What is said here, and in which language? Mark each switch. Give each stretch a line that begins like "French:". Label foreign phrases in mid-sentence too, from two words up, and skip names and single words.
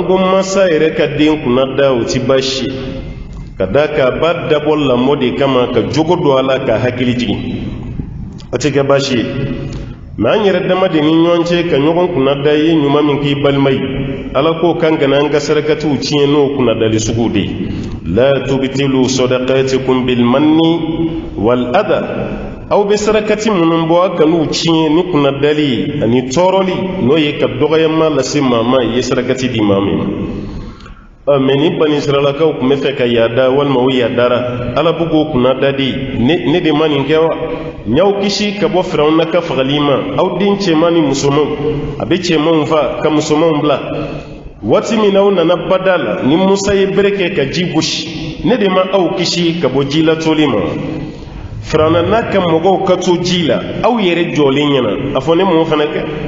Bambara: ko masa yɛrɛ ka den kunnada o ti baasi ka da ka ba dabɔ lamɔ de kama ka jogo don a la ka hakili jigin o tɛ kɛ baasi ye mɛ an yɛrɛ dama de ni ɲɔgɔn cɛ ka ɲɔgɔn kunnada ye ɲuman min k'i balima ye ala k'o kan kana an ka sarakatiw tiɲɛ n'o kunnadali sugu de ye
Arabic: لا تبطلوا صدقاتكم بالمن والأذى
Bambara: aw bɛ sarakati minnu bɔ a kan'u tiɲɛ ni kunnadali ani tɔɔrɔli n'o ye ka dɔgɔyama lase maa ma i ye sarakati di maa min ma mɛ ni bani israɛlakaw tun bɛ fɛ ka yaada walima u yaadara ala b'u k'o kunnada di ne de ma nin kɛ wa n y'aw kisi ka bɔ firawuna ka fagali ma aw den cɛman ni musomanw a bɛ cɛmanw fa ka musomanw bila waati min na aw nana bada la ni musa ye bere kɛ ka ji gosi ne de ma aw kisi ka bɔ ji latoli ma firawuna n'a ka mɔgɔw ka to ji la aw yɛrɛ jɔlen ɲɛna a fɔ ne mun fana kɛ